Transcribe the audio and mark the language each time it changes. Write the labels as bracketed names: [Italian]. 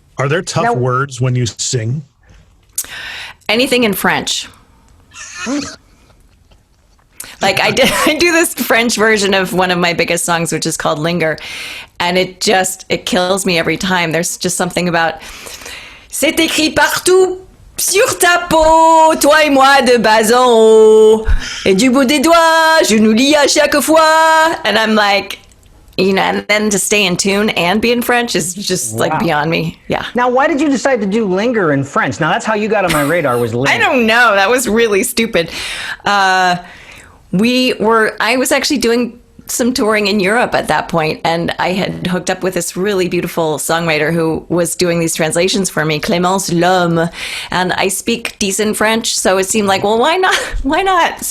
[English] Are there tough words when you sing? Anything in French. Like I do this French version of one of my biggest songs, which is called Linger. And it kills me every time. There's just something about [French] c'est écrit partout. Sur ta peau, toi et moi de bas en haut, et du bout des doigts, je nous lis à chaque fois. [English] And I'm like, and then to stay in tune and be in French is just like beyond me. Yeah. Now, why did you decide to do Linger in French? Now, that's how you got on my radar was Linger. I don't know. That was really stupid. I was actually doing some touring in Europe at that point, and I had hooked up with this really beautiful songwriter who was doing these translations for me, Clémence L'Homme, and I speak decent French, so it seemed like, well, why not?